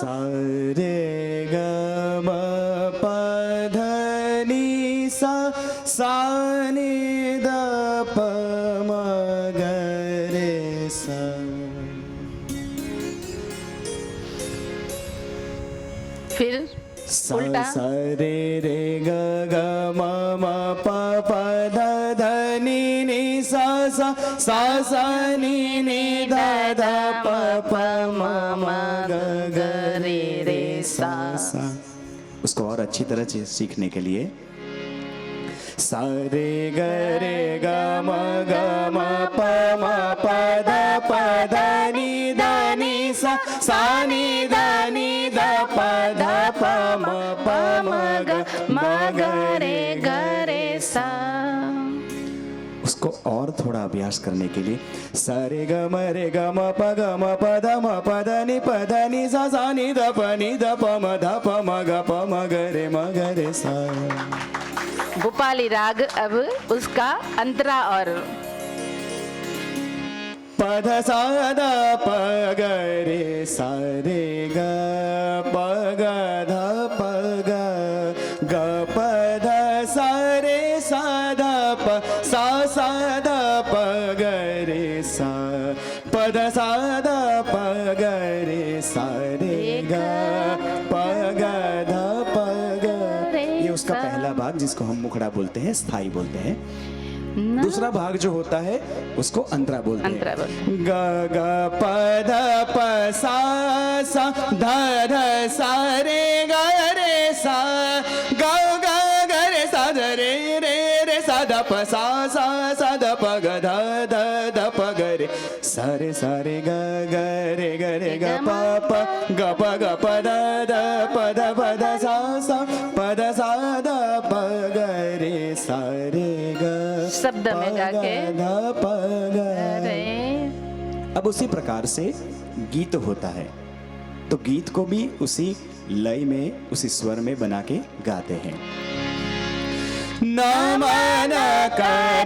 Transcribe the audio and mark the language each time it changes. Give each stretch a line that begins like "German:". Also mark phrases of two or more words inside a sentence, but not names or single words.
Hindi: सारे गम पधनी सा सानी दप मगरे सा। सा उल्टा। सा रे रे ग ग म म प प ध ध नि नि सा सा सा सा नि नि ध ध प प म म ग ग रे रे सा सा। उसको और अच्छी तरह से सीखने के लिए सा रे ग रे ग म ग म प म प ध प ध नि ध नि सा सा नि ध नि ध प ध प म प म ग म ग रे ग रे सा। उसको और थोड़ा अभ्यास करने के लिए सा रे ग म प ग म प ध नि प ध नि सा सा नि ध प म ध प म ग म ग रे सा। भोपाली राग अब उसका अंतरा और प ध सा ध प ग रे सा रे ग प ग ध प ग ग प ध सा रे सा ध प सा सा ध प ग रे सा प ध सा ध प ग रे सा रे ग प ग ध प ग। ये उसका पहला भाग जिसको हम मुखड़ा बोलते हैं, स्थाई बोलते हैं। दूसरा भाग जो होता है उसको अंतरा बोलते हैं। अंतरा बोलते ग ग प ध प सा सा ध ध सा रे ग रे सा ग ग ग रे सा ध रे रे रे सा ध प सा सा सा ध प ग ध ध ध प ग रे सा रे ग ग रे ग प प ग प ध ध प ध सा सा प ध सा ध प ग रे सा रे ग शब्द में गा के रे। अब उसी प्रकार से गीत होता है, तो गीत को भी उसी लय में, उसी स्वर में बना के गाते हैं। नमन कर